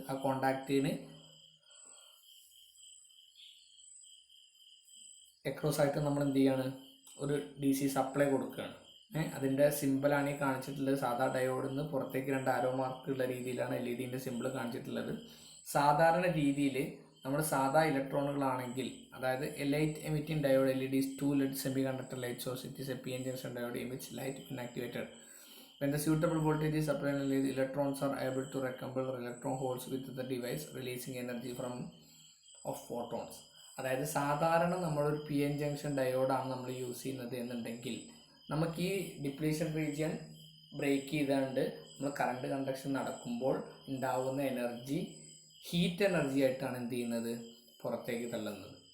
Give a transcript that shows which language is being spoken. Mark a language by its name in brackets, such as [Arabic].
[Malayalam] ആ കോണ്ടാക്റ്റിന് എക്രോസ് ആയിട്ട് നമ്മൾ എന്ത് ചെയ്യാണ്, ഒരു DC സപ്ലൈ കൊടുക്കുകയാണ്. അതിൻ്റെ സിമ്പിളാണ് ഈ കാണിച്ചിട്ടുള്ളത്. സാധാ ഡയോഡിൽ നിന്ന് പുറത്തേക്ക് രണ്ട് ആരോ മാർക്കുള്ള രീതിയിലാണ് LED സിമ്പിൾ കാണിച്ചിട്ടുള്ളത്. സാധാരണ രീതിയിൽ നമ്മൾ സാധാ ഇലക്ട്രോണുകളാണെങ്കിൽ, അതായത് [English] Light emitting diode LEDs 2 lead semiconductor light source, it is a PN junction diode emits light when activated. When the suitable voltage is applied, the electrons are able to recouple electron holes with the device, releasing energy from of photons. [Malayalam] അതായത് സാധാരണ നമ്മളൊരു PN junction ഡയോഡാണ് നമ്മൾ use ചെയ്യുന്നത് എന്നുണ്ടെങ്കിൽ നമുക്ക് ഈ depletion region break ചെയ്തുകൊണ്ട് നമ്മൾ കറണ്ട് കണ്ടക്ഷൻ നടക്കുമ്പോൾ ഉണ്ടാവുന്ന എനർജി ഹീറ്റ് എനർജി ആയിട്ടാണ് എന്ത് ചെയ്യുന്നത്, പുറത്തേക്ക് തള്ളുന്നത്.